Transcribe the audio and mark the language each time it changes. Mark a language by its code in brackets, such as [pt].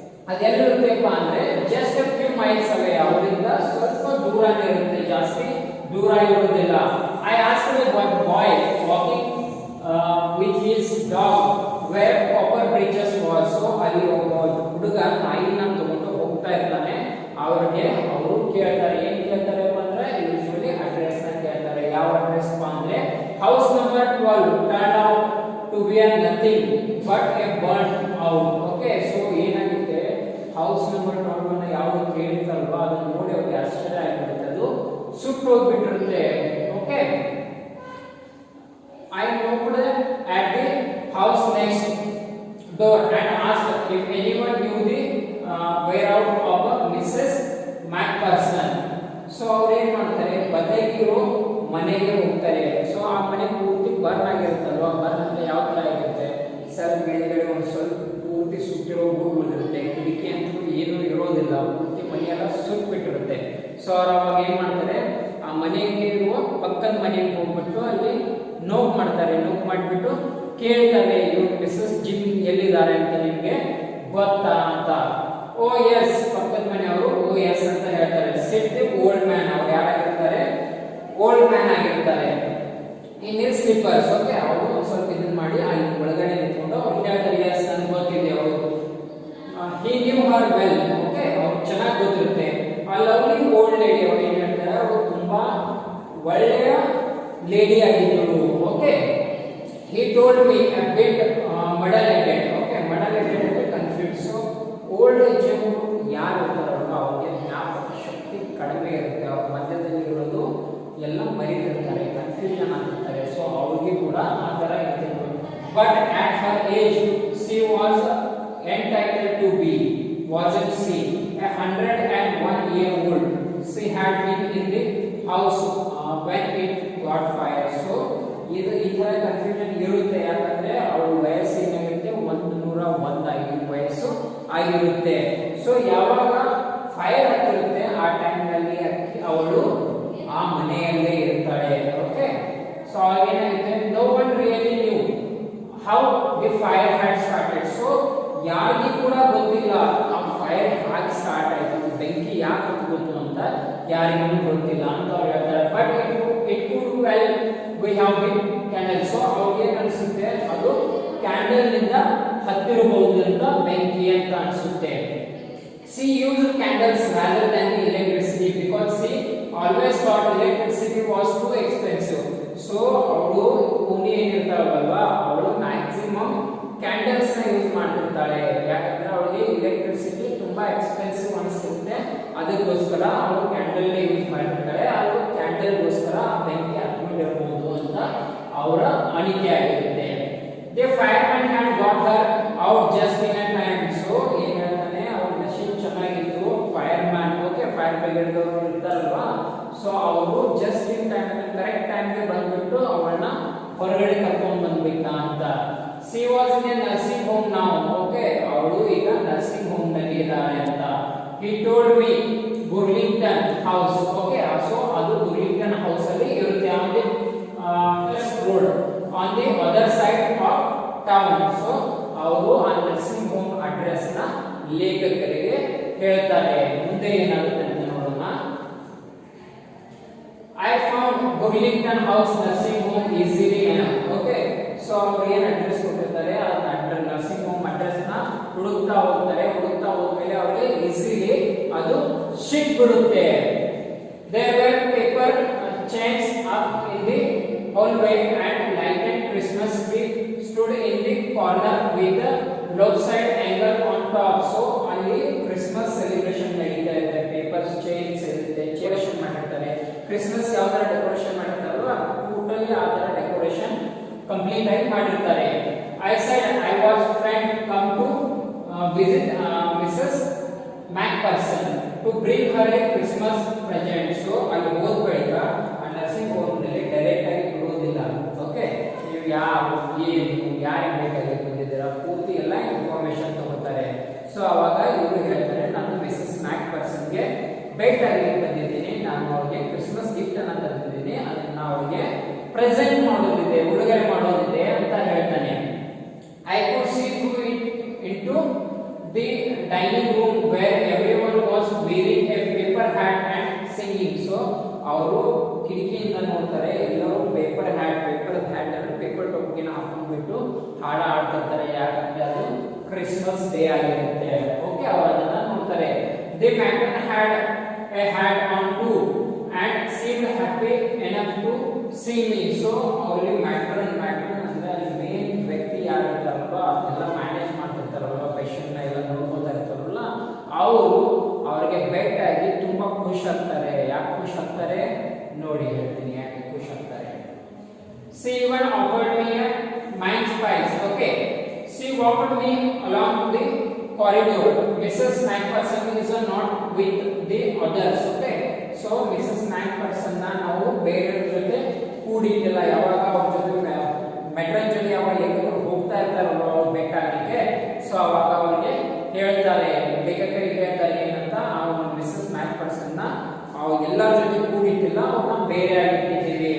[kn] ಅದೆಲ್ಲಿರುತ್ತೆಪ್ಪ ಅಂದ್ರೆ [en] Just a few miles away. [kn] ಅವರಿಂದ ಸ್ವಲ್ಪ ದೂರನೇ ಇರುತ್ತೆ, ಜಾಸ್ತಿ ದೂರ ಇರುವುದಿಲ್ಲ. [en] I asked one boy walking with his dog where Copper Bridges was. [kn] So ಅಲ್ಲಿ ಒಬ್ಬ ಹುಡುಗ ನಾಯಿನ ತಗೊಂಡು ಹೋಗ್ತಾ ಇರ್ತಾನೆ. ಅವ್ರಿಗೆ ಅವರು ಕೇಳ್ತಾರೆ, ಏನ್ ಕೇಳ್ತಾರಪ್ಪ ಅಂದ್ರೆ ಯೂಶುವಲಿ ಅಡ್ರೆಸ್ ನ ಕೇಳ್ತಾರೆ. ಯಾವ ಅಡ್ರೆಸ್ ಅಂದ್ರೆ [en] House number 12 turned out to be a nothing but a burnt out. [kn] Okay, so ಏನಾಗುತ್ತೆ ಹೌಸ್ ನಂಬರ್ 12 ನ ಯಾವುದು ಕೇಳಿರ್ತಾರಲ್ವಾ ಅದನ್ನ ನೋಡಿ ಅವ್ರಿಗೆ ಆಶ್ಚರ್ಯ ಆಗಿರುತ್ತೆ, ಅದು ಸುಟ್ಟು ಹೋಗ್ಬಿಟ್ಟಿರುತ್ತೆ. [en] Okay, I knocked at the house next door and asked if anyone knew the whereout of Mrs. MacPherson. [kn] So ಅವ್ರು ಏನ್ ಮಾಡ್ತಾರೆ, ಬದಲಿಗಿರೋ ಮನೆಗೆ ಹೋಗ್ತಾರೆ. ಸೊ ಆ ಮನೆ ಪೂರ್ತಿ ಬರ್ನ್ ಆಗಿರುತ್ತಲ್ವಾ, ಬರ್ನ್ ಅಂದ್ರೆ ಯಾವ ತರ ಆಗಿರುತ್ತೆ ಸರ್, ಮೇಲ್ಗಡೆ ಒಂದು ಸ್ವಲ್ಪ ಪೂರ್ತಿ ಸುಟ್ಟಿರೋ ಉಳಿದಿರುತ್ತೆ, ಕಿಟಕಿ ಅಂತೂ ಏನೂ ಇರೋದಿಲ್ಲ, ಪೂರ್ತಿ ಮನೆಯೆಲ್ಲ ಸುಟ್ಬಿಟ್ಟಿರುತ್ತೆ. ಸೊ ಅವ್ರು ಅವಾಗ ಏನ್ ಮಾಡ್ತಾರೆ, ಆ ಮನೆಗೆ ಇರುವ ಪಕ್ಕದ ಮನೆಗೆ ಹೋಗ್ಬಿಟ್ಟು ಅಲ್ಲಿ ನೋಕ್ ಮಾಡ್ತಾರೆ. ನೋಕ್ ಮಾಡಿಬಿಟ್ಟು ಕೇಳ್ತಾರೆ, ಇವ್ರು ಮಿಸಸ್ ಜಿಮ್ ಎಲ್ಲಿದ್ದಾರೆ ಅಂತ ನಿಮ್ಗೆ ಗೊತ್ತಾ ಅಂತ. ಓ ಎಸ್, ಪಕ್ಕದ ಮನೆಯವರು ಓ ಎಸ್ ಅಂತ ಹೇಳ್ತಾರೆ. [en] said the old man, [kn] ಅವ್ರು ಯಾರಾಗಿರ್ತಾರೆ, ಓಲ್ಡ್ ಮ್ಯಾನ್ ಆಗಿರ್ತಾರೆ. [en] In his slippers. [kn] ಓಕೆ, ಅವರು ಸ್ವಲ್ಪ ಇದನ್ನ ಮಾಡಿ ಅಲ್ಲಿ ಒಳಗಡೆ ನಿಂತ್ಕೊಂಡು ಅವ್ರು ಹೇಳ್ತಾರೆ, ಎಸ್ ನನ್ಗೆ ಗೊತ್ತಿದೆ ಅವರು. [en] He knew her well. [kn] Okay, ಅವ್ರು ಚೆನ್ನಾಗಿ ಗೊತ್ತಿರುತ್ತೆ. [en] a lovely old lady, [kn] ಅವ್ರು ಏನ್ ಹೇಳ್ತಾರೆ, ಅವರು ತುಂಬಾ ಒಳ್ಳೆಯ ಲೇಡಿ ಆಗಿದ್ದರು. [en] Okay, he told me a bit muddled. [kn] Okay, muddled ಅಂದ್ರೆ ಕನ್ಫ್ಯೂಸ್. ಸೊ ಓಲ್ಡ್ ಏಜ್ ಯಾರು ಇರ್ತಾರಲ್ಲ ಅವ್ರಿಗೆ ಜ್ಞಾಪಕ ಶಕ್ತಿ ಕಡಿಮೆ ಇರುತ್ತೆ, ಅವ್ರ ಮಧ್ಯದಲ್ಲಿ ಇರೋದು ಎಲ್ಲ ಮರೀತಿರ್ತಾರೆ, ಕನ್ಫ್ಯೂಷನ್ ಆಗಿರ್ತಾರೆ. ಸೊ ಅವ್ರಿಗೆ ಕೂಡ ಆ ತರ ಇರ್ತಿದ್ರು. [en] But at her age she was entitled to be, wasn't she, 101-year-old. She had been in the house when it got fire. [kn] So ಇದು ಈ ತರ ಕನ್ಫ್ಯೂಷನ್ ಇರುತ್ತೆ, ಯಾಕಂದ್ರೆ ಅವಳ ವಯಸ್ಸು ಏನಾಗಿರುತ್ತೆ 101 ವಯಸ್ಸು ಆಗಿರುತ್ತೆ. ಸೊ ಯಾವಾಗ ಫೈರ್ ಆಗ್ತಿರುತ್ತೆ ಆ ಟೈಮ್ ನಲ್ಲಿ ಅವಳು ಆ ಮನೆಯಲ್ಲೇ ಇರ್ತಾಳೆ. [en] okay, [kn] ಸೊ ಏನಾಗುತ್ತೆ, [en] No one really knew how the fire had started. [kn] So ಯಾರಿಗೂ ಕೂಡ ಗೊತ್ತಿಲ್ಲ ಆ ಫೈರ್ ಹೇಗೆ ಸ್ಟಾರ್ಟ್ ಆಯ್ತು, ಬೆಂಕಿ ಯಾಕೆ ಹತ್ಕೊತು ಅಂತ ಯಾರಿಗೂ ಗೊತ್ತಿಲ್ಲ ಅಂತ ಅವ್ರು ಹೇಳ್ತಾರೆ. [en] But it could well we have been candle. [kn] So ಅವ್ರಿಗೆ ಅನಿಸುತ್ತೆ ಅದು ಕ್ಯಾಂಡಲ್ ನಿಂದ ಹತ್ತಿರಬಹುದು ಅಂತ, ಬೆಂಕಿ ಅಂತ ಅನಿಸುತ್ತೆ. [en] She used candles rather than the electricity because she always thought electricity was too expensive. [kn] So ಅವಳು ಪುಣಿ ಏನಿರ್ತಾಳಲ್ವಾ, ಅವಳು ಮ್ಯಾಕ್ಸಿಮಮ್ ಕ್ಯಾಂಡಲ್ಸ್ ನ ಯೂಸ್ ಮಾಡ್ತಿರ್ತಾಳೆ. ಯಾಕಂದ್ರೆ ಅವಳಿಗೆ ಎಲೆಕ್ಟ್ರಿಸಿಟಿ ತುಂಬಾ ಎಕ್ಸ್ಪೆನ್ಸಿವ್ ಅನಿಸುತ್ತೆ, ಅದಕ್ಕೋಸ್ಕರ ಅವಳು ಕ್ಯಾಂಡಲ್ ಯೂಸ್ ಮಾಡಿರ್ತಾಳೆ. ಅದು ಕ್ಯಾಂಡಲ್ಗೋಸ್ಕರ ಬೆಂಕಿ ಹತ್ಕೊಂಡಿರಬಹುದು ಅಂತ ಅವರ ಅನಿಕೆ ಆಗಿರುತ್ತೆ. [en] The fireman had got her out just in a time. [kn] So ಏನ್ ಹೇಳ್ತಾನೆ, ಅವ್ರ ಮಷೀನ್ ಚೆನ್ನಾಗಿತ್ತು, fire man. Okay, fire brigade ಅವರು ಇರ್ತಾರಲ್ವಾ, ಸೊ ಅವರು ಜಸ್ಟ್ ಇನ್ ಟೈಮ್, ಕರೆಕ್ಟ್ ಟೈಮ್ಗೆ ಬಂದ್ಬಿಟ್ಟು ಅವಳನ್ನ ಹೊರಗಡೆ ಕರ್ಕೊಂಡು ಬಂದ್ಬಿಟ್ಟ ಅಂತ. [en] She was in a nursing home now. [kn] Okay, ಅವಳು ಈಗ ನರ್ಸಿಂಗ್ ಹೋಮ್ ನಲ್ಲಿ ಇದ್ದಾಳೆ ಅಂತ. [en] He told me Burlington House. [kn] Okay, so ಅದು Burlington House ಅಲ್ಲಿ ಇರುತ್ತೆ, ಆಮೇಲೆ road [en] on the other side of town. [kn] So ಅವರು ಆ ನರ್ಸಿಂಗ್ ಹೋಮ್ ಅಡ್ರೆಸ್ ನ ಲೇಖಕರಿಗೆ ಹೇಳ್ತಾರೆ. ಮುಂದೆ ಏನಾಗುತ್ತೆ ಅಂತ ನೋಡೋಣ. [en] I found Burlington House nursing home easily enough. [kn] Okay, so ಅವರು ಏನು ಅಡ್ರೆಸ್ ಕೊಟ್ಟಿರ್ತಾರೆ ಆ ನರ್ಸಿಂಗ್ ಹೋಮ್ ಅಡ್ರೆಸ್ ನ ಹುಡುಕ್ತಾ ಹೋಗ್ತಾರೆ. ಹುಡುಕ್ತಾ ಹೋದ್ಮೇಲೆ ಅವರಿಗೆ ಈಸಿಲಿ ಅದು ಸಿಕ್ಬಿಡುತ್ತೆ. [en] There were paper chains up in the hallway and lighted Christmas tree stood in the corner with the lopsided angle on top. [kn] So ಅಲ್ಲಿ ಕ್ರಿಸ್ಮಸ್ ಸೆಲೆಬ್ರೇಷನ್ ನಡೀತಾ ಇದೆ, ಪೇಪರ್ ಚೈನ್ಸ್ ಇರುತ್ತೆ, ಡೆಕೋರೇಷನ್ ಮಾಡಿರ್ತಾರೆ. ಕ್ರಿಸ್ಮಸ್ ಯಾವ ತರ ಡೆಕೋರೇಷನ್ ಮಾಡಿರ್ತಾರೋ ಟೋಟಲಿ ಆ ತರ decoration complete ಆಗಿ ಮಾಡಿರ್ತಾರೆ. [en] I said I was friend come to visit Mrs. MacPherson to bring her a Christmas present. [kn] So ಅಲ್ಲಿ ಹೋದ ಬಳಿಕ ಆ ನರ್ಸಿಂಗ್ ಹೋಮ್ ನಲ್ಲಿ ಡೈರೆಕ್ಟ್ ಆಗಿ ಬಿಡೋದಿಲ್ಲ. ಓಕೆ, ನೀವು ಯಾರಿಗೆ ಬೇಕಾಗಿ ಬಂದಿದ್ದೀರಾ ಪೂರ್ತಿ ಎಲ್ಲ ಇನ್ಫಾರ್ಮೇಶನ್ ತಗೋತಾರೆ. ಸೊ ಅವಾಗ ಇವರು ಹೇಳ್ತಾರೆ, ನಾನು ಪರ್ಸನ್ಗೆ ಭೇಟಿ ಆಗಲಿಕ್ಕೆ ಬಂದಿದ್ದೀನಿ, ನಾನು ಅವ್ರಿಗೆ ಕ್ರಿಸ್ಮಸ್ ಗಿಫ್ಟ್ ಅನ್ನ ತಂದಿದ್ದೀನಿ, ಅದನ್ನ ಅವ್ರಿಗೆ ಪ್ರೆಸೆಂಟ್ ಮಾಡೋದಿದೆ, ಉಡುಗೊರೆ ಮಾಡೋದಿದೆ ಅಂತ ಹೇಳ್ತಾನೆ. [en] I could see through it into the dining room where everyone was wearing a paper hat and singing. [kn] So ಅವರು ಕಿಟಕಿಯಿಂದ ನೋಡ್ತಾರೆ, ಎಲ್ಲರೂ ಪೇಪರ್ ಹ್ಯಾಟ್ ಅಂದ್ರೆ ಪೇಪರ್ ಟೋಪಿನ ಹಾಕೊಂಡ್ಬಿಟ್ಟು ಹಾಡ ಆಡ್ತಿರ್ತಾರೆ, ಯಾಕಂದ್ರೆ ಅದು ಕ್ರಿಸ್ಮಸ್ ಡೇ ಆಗಿರುತ್ತೆ. [en] okay, [kn] ಅವರು ಅದನ್ನ ನೋಡ್ತಾರೆ. [en] The matron had a hat on too and seemed happy enough to see me. [kn] So ಅವರಿಗೆ ಮ್ಯಾಟ್ರನ್ ಅಂದ್ರೆ ಅಲ್ಲಿ ಮೇನ್ ವ್ಯಕ್ತಿ ಯಾರು ಇರ್ತಾರಲ್ವ, ಅದನ್ನೆಲ್ಲ ಮ್ಯಾನೇಜ್ ಮಾಡ್ತಿರ್ತಾರಲ್ವ, ಪೇಷಂಟ್ ಎಲ್ಲ ನೋಡ್ಕೊತಾ ಇರ್ತಾರಲ್ಲ, ಅವರು ಅವ್ರಿಗೆ ಭೇಟಿಯಾಗಿ ತುಂಬಾ ಖುಷಿ ಆಗ್ತಾರೆ. ಯಾಕೆ ಖುಷಿ ಆಗ್ತಾರೆ ನೋಡಿ ಹೇಳ್ತೀನಿ, ಯಾಕೆ ಖುಷಿ ಆಗ್ತಾರೆ. [en] She even offered me a mince pies. Okay, she walked me along the corridor. Mrs. Macpherson is not with the others. Okay, so Mrs. [kn] Macpherson na ನಾವು ಬೇರೆ ಜೊತೆ ಕೂಡಿಲ್ಲ, ಯಾವಾಗ ಅವ್ರ ಜೊತೆ ಮೆಟ್ರನ್ ಜೊತೆ ಯಾವಾಗ ಲೇಖಕರು ಹೋಗ್ತಾ ಇರ್ತಾರಲ್ವ ಅವ್ರು ಬೇಕಾಗಲಿಕ್ಕೆ, ಸೊ ಅವಾಗ ಅವ್ರಿಗೆ ಹೇಳ್ತಾರೆ, ಲೇಖಕರಿಗೆ ಹೇಳ್ತಾರೆ ಏನಂತ, ಅವ್ರು ಮಿಸಸ್ ಮ್ಯಾಕ್ಪರ್ಸನ್ ನ ಎಲ್ಲರ ಜೊತೆ ಕೂಡಿಟ್ಟಿಲ್ಲ, ಅವ್ರನ್ನ ಬೇರೆ ಆಗಿಟ್ಟಿದ್ದೀವಿ.